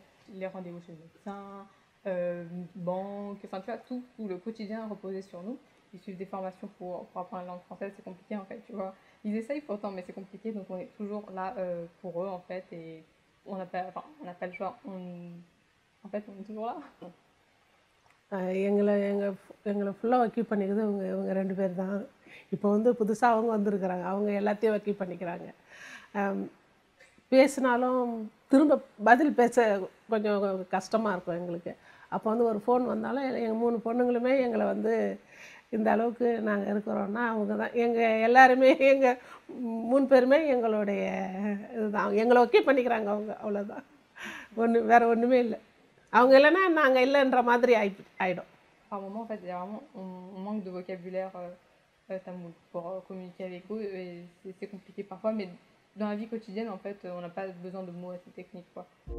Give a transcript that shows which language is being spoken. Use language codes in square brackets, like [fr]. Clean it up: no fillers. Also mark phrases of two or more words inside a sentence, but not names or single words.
[fr] Les rendez-vous chez le médecin, banque, enfin, tu vois, tout le quotidien reposait sur nous. Ils suivent des formations pour apprendre la langue française, c'est compliqué, en fait, tu vois. Ils essayent pourtant, mais c'est compliqué, donc on est toujours là pour eux, en fait, et on n'a pas le choix. En fait, on est toujours là. [ta] எங்களை ஃபுல்லாக வக்கீல் பண்ணிக்கிறது இவங்க 2 பேர் தான். இப்போ வந்து புதுசாக அவங்க வந்திருக்கிறாங்க. அவங்க எல்லாத்தையும் வக்கீல் பண்ணிக்கிறாங்க. பேசினாலும் திரும்ப பதில் பேச கொஞ்சம் கஷ்டமாக இருக்கும் எங்களுக்கு. அப்போ வந்து ஒரு ஃபோன் வந்தாலும் எங்கள் 3 பொண்ணுங்களுமே எங்களை வந்து இந்த அளவுக்கு நாங்கள் இருக்கிறோன்னா அவங்க தான். எங்கள் எல்லாருமே எங்கள் 3 பேருமே எங்களுடைய இதுதான். எங்களை வக்கீல் பண்ணிக்கிறாங்க அவங்க, அவ்வளோதான். வேறு ஒன்றுமே இல்லை. அவங்க இல்லைன்னா நாங்கள் இல்லைன்ற மாதிரி ஆகிடும். [fr] Par moment, en fait, il y a vraiment, on manque de vocabulaire tamoul pour communiquer avec eux, et c'est compliqué parfois, mais dans la vie quotidienne, en fait, on n'a pas besoin de mots assez techniques, quoi.